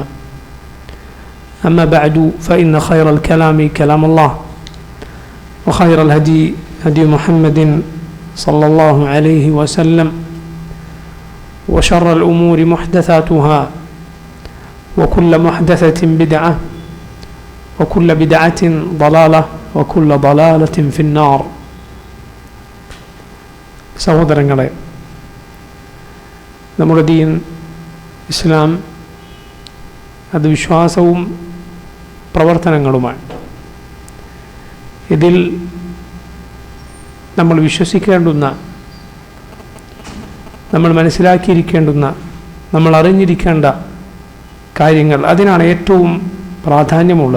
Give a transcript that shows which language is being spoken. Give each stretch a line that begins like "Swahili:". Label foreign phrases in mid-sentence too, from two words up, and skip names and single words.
Arabic: أما بعد فإن خير الكلام كلام الله وخير الهدي هدي محمد صلى الله عليه وسلم وشر الأمور محدثاتها وكل محدثة بدعة وكل بدعة ضلالة وكل ضلالة في النار.
Malayalam: സഹോദരങ്ങളെ, നമ്മുടെ ദീൻ ഇസ്ലാം അത് വിശ്വാസവും പ്രവർത്തനങ്ങളുമാണ്. ഇതിൽ നമ്മൾ വിശ്വസിക്കേണ്ടുന്ന, നമ്മൾ മനസ്സിലാക്കിയിരിക്കേണ്ടുന്ന, നമ്മൾ അറിഞ്ഞിരിക്കേണ്ട കാര്യങ്ങൾ, അതിനാണ് ഏറ്റവും പ്രാധാന്യമുള്ളത്.